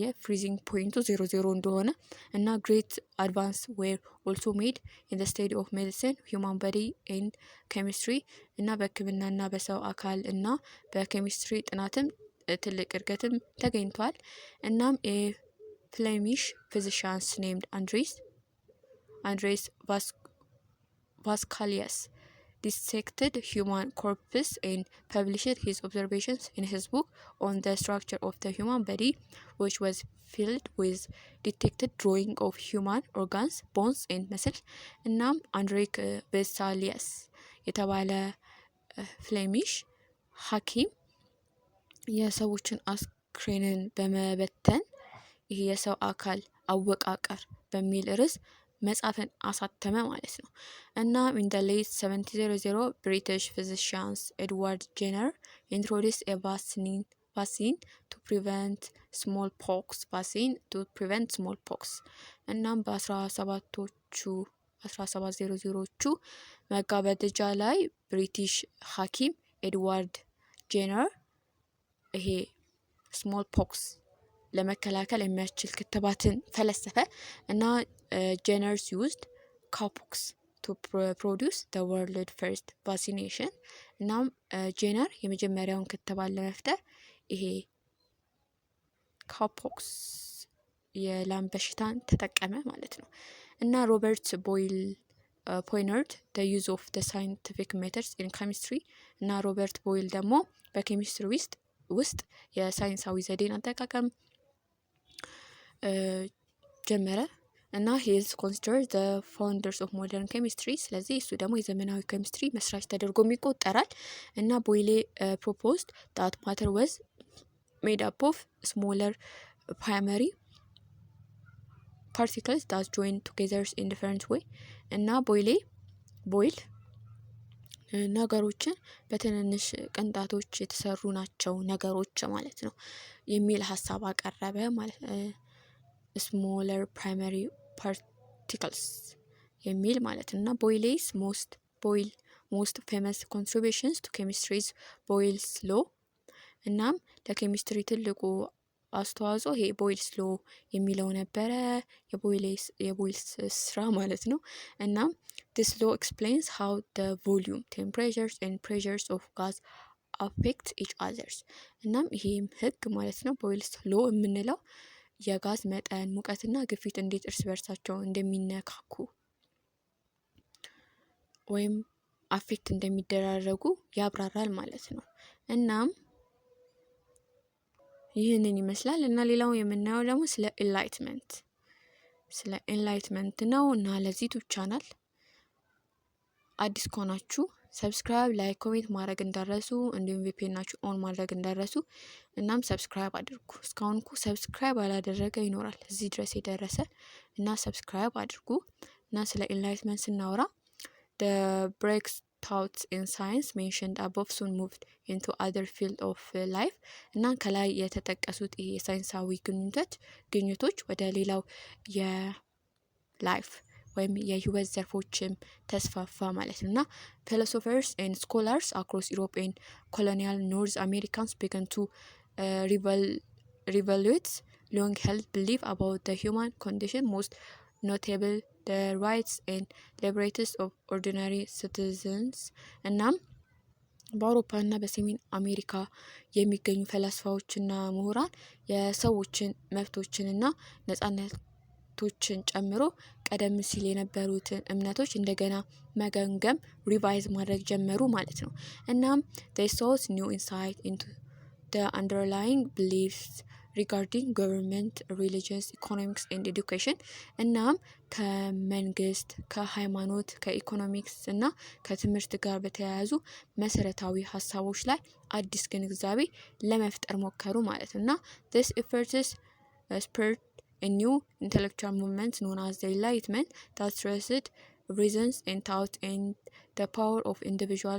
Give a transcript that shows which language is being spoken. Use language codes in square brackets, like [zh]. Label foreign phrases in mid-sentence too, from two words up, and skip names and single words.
[am] ፍሪዚንግ ፖይንቱ 00 እንደሆነ እና [en] great advance were also made in the study of medicine human body and chemistry [am] እና በሕክምናና በሰው አካል እና በኬሚስትሪ ጥናትም ትልቅ እድገትም ተገኝቷል። [en] እናም Flemish physicians named Andres ቫስካሊያስ dissected human corpses and published his observations in his book on the structure of the human body, which was filled with detected drawing of human organs, bones and muscles. [am] እናም አንድሬክ ቬሳሊያስ የተባለ ፍሌሚሽ ሐኪም የሰዎችን አስክሬንን በመበተን ይህ የሰው አካል አወቃቀር በሚል ርዕስ መጽሐፍን አሳተመ ማለት ነው። እና [en] in the late 1700 British physicians Edward Jenner introduced a vaccine to prevent [am] smallpox እናም በ1700ዎቹ መጋበደጃ ላይ ብሪቲሽ ሐኪም ኤድዋርድ ጄነር ይሄ ስሞልፖክስ ለመከላከል የሚያስችል ክትባትን ፈለሰፈ እና ጄነርስ [en] used cowpox to produce the world first vaccination [am] እናም ጄነር የመጀመሪያውን ክትባት ለመፍጠር ይሄ cowpox የላም በሽታን ተጠቀመ ማለት ነው። እና ሮበርት ቦይል [en] pioneered the use of the scientific methods in chemistry [am] እና ሮበርት ቦይል ደግሞ በኬሚስትሪ ውስጥ የሳይንሳዊ ዘዴን አጠቃቀም ጀመረ እና [en] he is considered the founders of modern chemistry [am] ስለዚህ እሱ ደግሞ የዘመናዊ ኬሚስትሪ መስራች ተደርጎ ይቆጠራል። [en] እና ቦይሌ proposed that matter was made up of smaller primary particles that join together in different way እና ቦይል [am] ነገሮችን በትንንሽ ቅንጣቶች የተሰሩ ናቸው ነገሮች ማለት ነው የሚል ሐሳብ አቀረበ ማለት [en] smaller primary particles [am] የሚል ማለት እና ቦይሌስ [en] most famous contributions to chemistry's Boyle's law [am] እናም ለኬሚስትሪ ትልቁ አስተዋጽኦ ይሄ ቦይልስ ሎ የሚለው ነበረ የቦይልስ ስራ ማለት ነው። እናም [en] this law explains how the volume, temperatures and pressures of gas affect each others [am] እናም ይሄም ህግ ማለት ነው ቦይልስ ሎ የምንለው የጋዝ መጠን ሙቀትና ግፊት እንዴት እርስ በርሳቸው እንደሚነካኩ ወይም አፌክት እንደሚደራረጉ ያብራራል ማለት ነው። እናም ይህንን ይመስላል እና ሌላው የምናየው ደግሞ ስለ ኢንላይትመንት ነው። እና ለዚህ ዩቲዩብ ቻናል አዲስ ከሆናችሁ ሰብስክራይብ፣ ላይክ፣ ኮሜንት ማድረግ እንዳረሱ እንዲሁም ቪፒኤናችሁ ኦን ማድረግ እንዳረሱ እናም ሰብስክራይብ አድርጉ። እስካሁን ሰብስክራይብ አላደረገ ይኖራል እዚህ ድረስ የደረሰ እና ሰብስክራይብ አድርጉ። እና ስለ ኢንላይትመንት ስናወራ [en] the breakthroughs in science mentioned above soon moved into other field of life [am] እና ከላይ የተጠቀሱት ይሄ የሳይንሳዊ ግኝቶች ወደ ሌላው የላይፍ ወይም የህይወት ዘርፎችም ተስፋፋ ማለት ነውና [en] philosophers and scholars across Europe and colonial North Americans began to reevaluate long held belief about the human condition, most notable the rights and liberties of ordinary citizens [am] እናም በአውሮፓና በሰሜን አሜሪካ የሚገኙ ፈላስፋዎችና ምሁራን የሰዎችን መብቶችንና ነጻነቶችን ጨምሮ ቀደም ሲል የነበሩትን እምነቶች እንደገና መገምገም ሪቫይዝ ማድረግ ጀመሩ ማለት ነው። እናም [en] they sought new insight into the underlying beliefs regarding government, religious, economics and education [am] እናም ከመንግስት ከሃይማኖት ከኢኮኖሚክስ እና ከትምህርት ጋር በተያያዙ መሰረታዊ ሀሳቦች ላይ አዲስ ግንዛቤ ለመፍጠር ሞከሩ ማለት ነው [en] እና this efforts spurred a new intellectual movement known as the Enlightenment that stressed reasons and thought and the power of individuals